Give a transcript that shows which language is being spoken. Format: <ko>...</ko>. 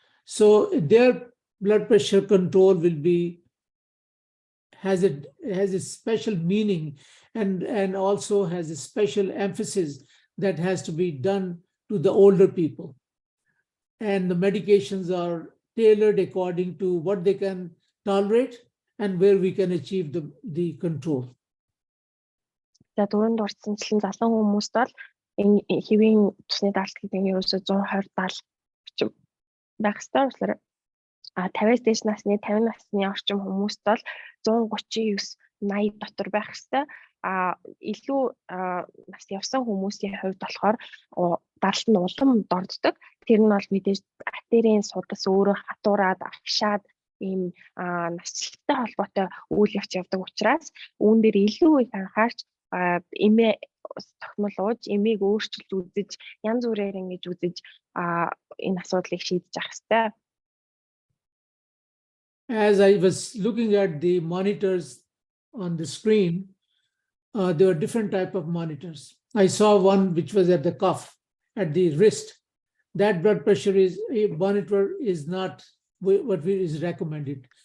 <en>So their blood pressure control will has a special meaning and also has a special emphasis that has to be done to the older people. and the medications are tailored according to what they can tolerate and where we can achieve the control.</en> <mn>За дөрөнд дурдсанчлан залан хүмүүст бол энэ хэвийн цусны даралт гэдэг нь ерөөсөө 120 70 орчим байх ёстой болохоор 50-аас дээш насны 50 насны орчим хүмүүст бол 139 80 дотор байх ёстой. Илүү нас явсан хүмүүсийн хувьд болохоор даралт нь улам дорддог. Тэр нь бол мэдээж артерийн судас өөрөө хатуураад агшаад ийм насжилттай холбоотой үйл явц явдаг учраас үүн дээр илүү их анхаарч эмээ тогтмол ууж эмээг өөрчилж үзэж янз бүрээр ингэж үзэж энэ асуудлыг шийдэж авах хэрэгтэй.</mn> <en>As I was looking at the monitors on the screen, there were different type of monitors. I saw one which was at the cuff, at the wrist. That blood pressure monitor is not what is recommended.</en>